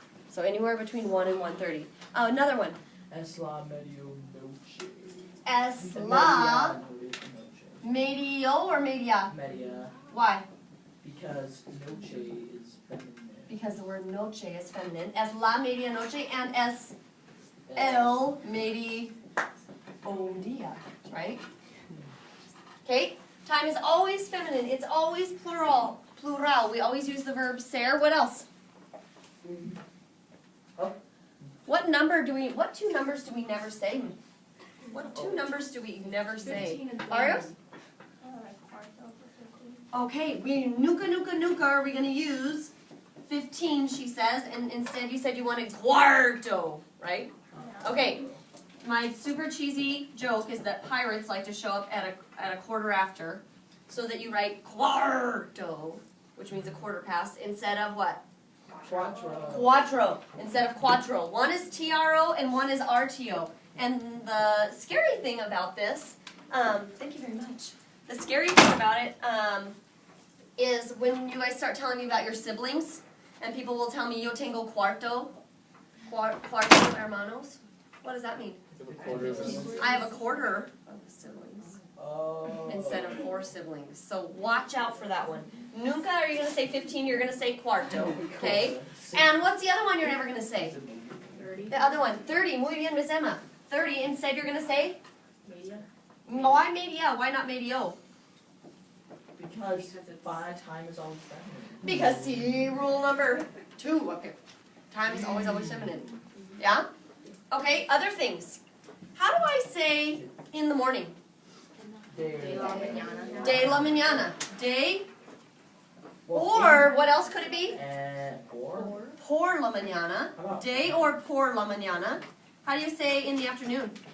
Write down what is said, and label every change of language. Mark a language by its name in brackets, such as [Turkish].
[English] So anywhere between 1 and 1:30. Another one. [Spanish] Es la medianoche. Es la medio or media? Media. [English] Why? Because noche is feminine. Because the word noche is feminine. [Spanish] Es la medianoche and es el mediodía, right? [English] Okay? Time is always feminine. It's always plural. Plural. We always use the verb ser. What else? Oh. What 2 numbers do we never say? What 2 numbers do we never say? 15 and 20. Arios? Cuarto for 15. Okay, we nunca are we going to use 15, she says, and instead you said you wanted cuarto, right? Okay, my super cheesy joke is that pirates like to show up at a quarter after, so that you write cuarto, which means a quarter past, instead of what? Cuatro, instead of cuatro. One is TRO and one is RTO. And the scary thing about this, thank you very much. The scary thing about it is when you guys start telling me about your siblings, and people will tell me, [Spanish] yo tengo cuarto hermanos. [English] What does that mean? I have a quarter of siblings instead of 4 siblings. So watch out for that one. Nunca are you going to say 15, you're going to say cuarto, okay? And what's the other one you're never going to say? 30. The other one, 30, [Spanish] muy bien, [English] Miss Emma. 30, instead you're going to say? [Spanish] Media. [English] Why media? Why not medio? Because time is always feminine. Because see rule number 2 up here. Time is always feminine. Yeah? Okay, other things. How do I say in the morning? [Spanish] De la mañana. De la mañana. [English] De, or what else could it be? [Spanish] Por la mañana. De or por la mañana. [English] How do you say in the afternoon?